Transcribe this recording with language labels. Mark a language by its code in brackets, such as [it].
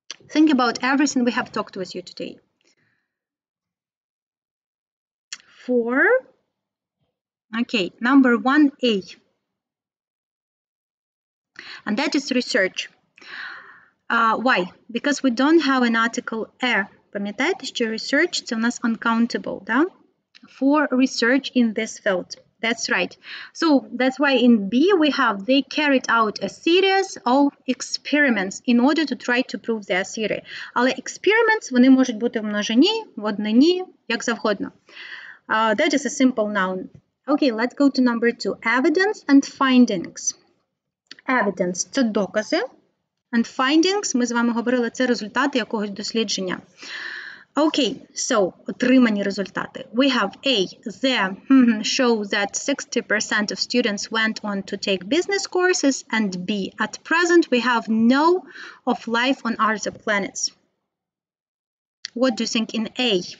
[en] Think about everything we have talked with you today. For, okay, number 1A. And that is research. Why? Because we don't have an article a. [uk] Пам'ятаєте, що research – це у нас uncountable, да? [en] For research in this field. That's right. So that's why in B we have they carried out a series of experiments in order to try to prove their theory. [uk] Але experiments, вони можуть бути в множині, в однині, як завгодно. [en] That is a simple noun. Okay, let's go to number 2. Evidence and findings. Evidence – [uk] це докази. And findings, ми з вами говорили, це результати якогось дослідження. [en] Okay, so, [uk] отримані результати. [en] We have A, the show that 60% of students went on to take business courses, and B, at present we have no of life on other planets. What do you think in A?